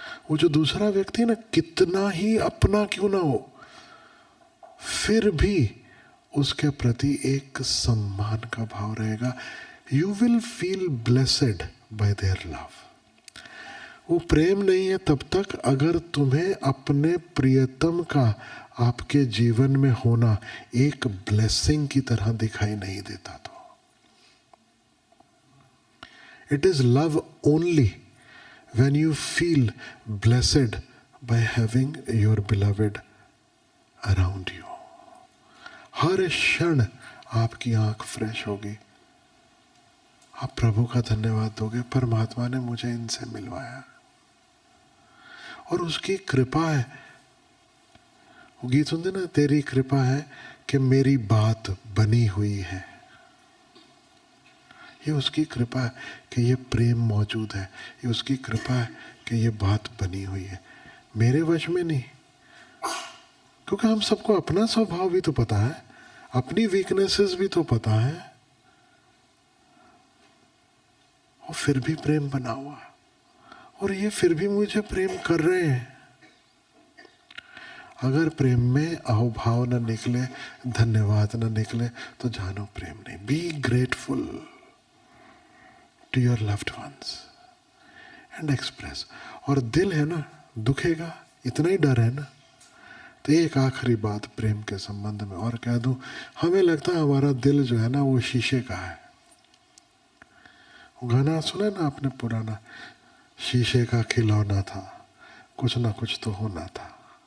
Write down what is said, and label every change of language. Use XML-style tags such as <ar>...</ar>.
<hi>वो जो दूसरा व्यक्ति ना, कितना ही अपना क्यों ना हो, फिर भी उसके प्रति एक सम्मान का भाव रहेगा।</hi> <en>You will feel blessed by their love.</en> <hi>वो प्रेम नहीं है तब तक अगर तुम्हें अपने प्रियतम का आपके जीवन में होना एक ब्लेसिंग की तरह दिखाई नहीं देता।</hi> <en>तो it is love only when you feel blessed by having your beloved around you.</en> <hi>हर क्षण आपकी आंख फ्रेश होगी। आप प्रभु का धन्यवाद दोगे, परमात्मा ने मुझे इनसे मिलवाया। और उसकी कृपा है। वो गीत सुनते ना, तेरी कृपा है कि मेरी बात बनी हुई है। ये उसकी कृपा है कि ये प्रेम मौजूद है। ये उसकी कृपा है कि ये बात बनी हुई है। मेरे वश में नहीं। क्योंकि हम सबको अपना स्वभाव भी तो पता है, अपनी वीकनेसेस भी तो पता है, और फिर भी प्रेम बना हुआ। और ये फिर भी मुझे प्रेम कर रहे हैं। अगर प्रेम में अहोभाव न निकले, धन्यवाद न निकले, तो जानो प्रेम नहीं।</hi> <en>Be grateful to your loved ones and express।</en> <hi>और दिल है ना, दुखेगा, इतना ही डर है ना। तो एक आखिरी बात प्रेम के संबंध में और कह दूं, हमें लगता है हमारा दिल जो है ना वो शीशे का है। वो गाना सुना ना आपने पुराना, शीशे का खिलौना था, कुछ ना कुछ तो होना था।</hi>